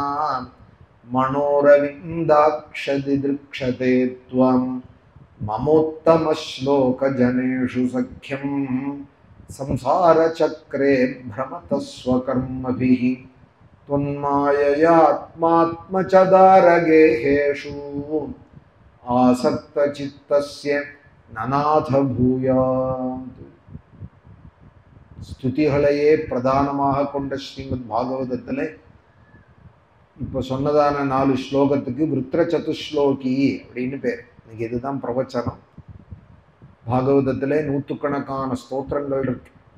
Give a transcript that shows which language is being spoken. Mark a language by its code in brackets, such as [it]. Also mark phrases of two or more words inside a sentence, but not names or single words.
[sa] मनोरविन्दाक्षदिदृक्षते त्वं ममोत्तमश्लोकजनेषु सख्यं संसारचक्रे भ्रमतः स्वकर्मभिः त्वन्माययात्मात्मचदारगेहेषु आसक्तचित्तस्य ननाथ भूयात् [ta] ஸ்துதிகளையே பிரதானமாக கொண்ட ஸ்ரீமத் பாகவதத்திலே இப்போ சொன்னதான 4 ஸ்லோகத்துக்கு விருத்ர சதுஸ்லோகி அப்படின்னு பேர். இதுதான் பிரவச்சனம். பாகவதத்திலே நூற்றுக்கணக்கான ஸ்தோத்திரங்கள் இருக்கு.